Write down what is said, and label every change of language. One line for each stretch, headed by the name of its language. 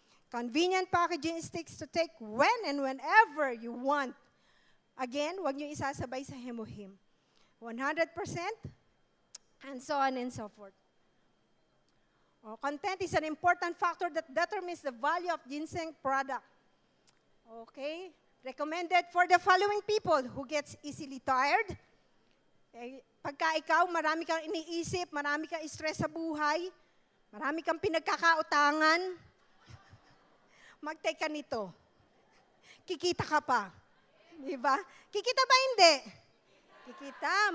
English: Convenient packaging sticks to take when and whenever you want.
Filipino: Again, huwag niyo isasabay sa Hemohim.
English: 100%, and so on and so forth. Content is an important factor that determines the value of ginseng product. Okay? Recommended for the following people who gets easily tired.
Filipino: Pagka ikaw, marami kang iniisip, marami kang stress sa buhay, marami kang pinagkakautangan, mag-take ka nito. Kikita ka pa. Diba? Kikita ba hindi? Kikita.